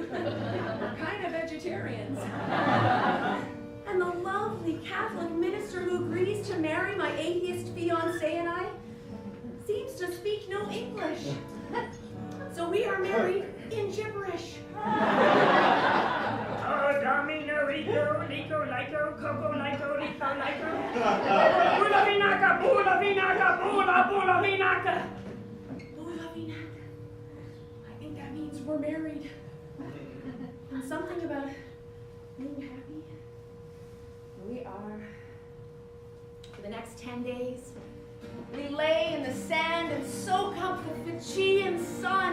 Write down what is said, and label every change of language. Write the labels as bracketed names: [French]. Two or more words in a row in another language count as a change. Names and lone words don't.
[English] We're kind of vegetarians. And the lovely Catholic minister who agrees to marry my atheist fiancé and I seems to speak no English. So we are married in gibberish. Oh, domino, rico, lico, lico, coco, lico, lico, lico. [Fijian] Bula vinaka, bula vinaka, bula, bula vinaka. Bula vinaka. [English] I think that means we're married. And something about being happy. We are. For the next 10 days, we lay in the sand and soak up the Fijian sun.